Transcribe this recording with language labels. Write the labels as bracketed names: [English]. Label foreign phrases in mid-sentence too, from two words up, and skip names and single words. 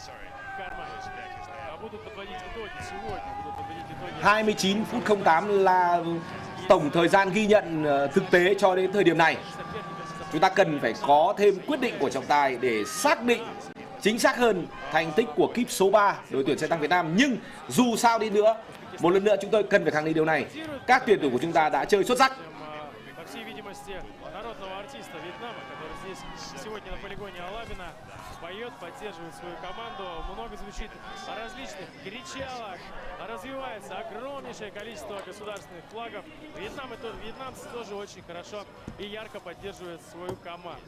[Vietnamese] 29 phút 08 là tổng thời gian ghi nhận thực tế cho đến thời điểm này. Chúng ta cần phải có thêm quyết định của trọng tài để xác định chính xác hơn thành tích của kíp số 3 đội tuyển xe tăng Việt Nam. Nhưng dù sao đi nữa, một lần nữa chúng tôi cần phải khẳng định điều này: các tuyển thủ của chúng ta đã chơi xuất sắc. [Russian] Поет, поддерживает свою команду, много звучит различных кричалок, развивается огромнейшее количество государственных флагов. Вьетнамцы тоже очень хорошо и ярко поддерживают свою команду.